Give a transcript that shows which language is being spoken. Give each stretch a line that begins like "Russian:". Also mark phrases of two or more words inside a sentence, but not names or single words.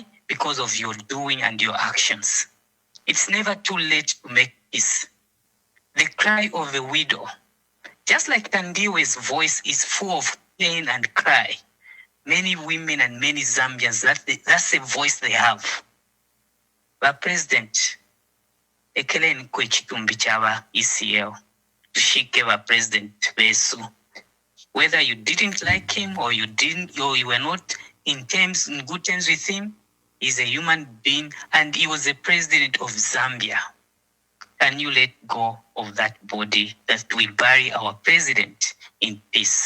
English: Because of your doing and your actions. It's never too late to make peace. The cry of the widow, just like Tandiwe's voice is full of pain and cry, many women and many Zambians, that's the voice they have. But President,
Bemba: ekeleni kwe chitumbi chaba ECL, tushike ba President Besu.
English: Whether you didn't like him or you were not in good terms with him, he's a human being and he was the president of Zambia. Can you let go of that body, that we bury our president in peace?